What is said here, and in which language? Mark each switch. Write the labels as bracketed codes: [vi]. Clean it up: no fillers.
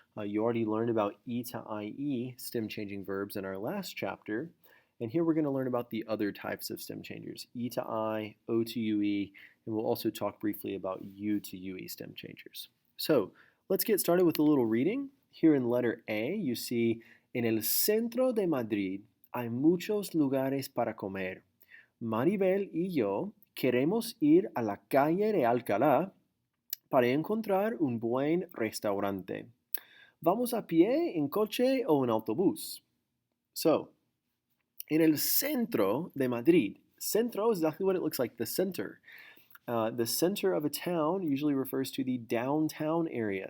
[en] You already learned about E to IE stem changing verbs in our last chapter. And here we're going to learn about the other types of stem changers, E to I, O to UE, and we'll also talk briefly about U to UE stem changers. So let's get started with a little reading. Here in letter A, you see, [es] en el centro de Madrid hay muchos lugares para comer. Maribel y yo queremos ir a la calle de Alcalá para encontrar un buen restaurante. ¿Vamos a pie, en coche o en autobús? So, en el centro de Madrid. [en] Centro is exactly what it looks like, the center. The center of a town usually refers to the downtown area.